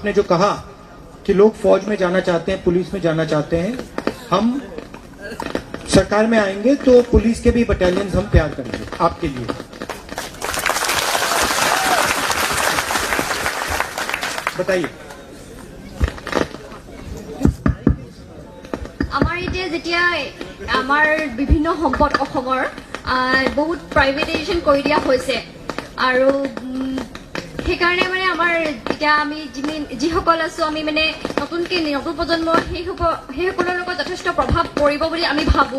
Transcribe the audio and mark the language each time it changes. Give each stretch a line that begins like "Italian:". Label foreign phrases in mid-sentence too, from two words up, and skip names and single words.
Hindi: आपने जो कहा कि लोग फौज में जाना चाहते हैं, पुलिस में जाना चाहते हैं, हम सरकार में आएंगे तो पुलिस के भी बटालियंस हम तैयार करेंगे आपके लिए। बताइए।
Assamese: আমাৰ এতিয়া যেতিয়া আমাৰ বিভিন্ন সম্পদ অসমৰ বহুত প্ৰাইভেটাইজেশ্যন কৰি দিয়া হৈছে, আৰু সেইকাৰণে মানে আমাৰ এতিয়া আমি যিসকল আছো, আমি মানে নতুন প্ৰজন্ম সেইসকলৰ লগত যথেষ্ট প্ৰভাৱ পৰিব বুলি আমি ভাবো।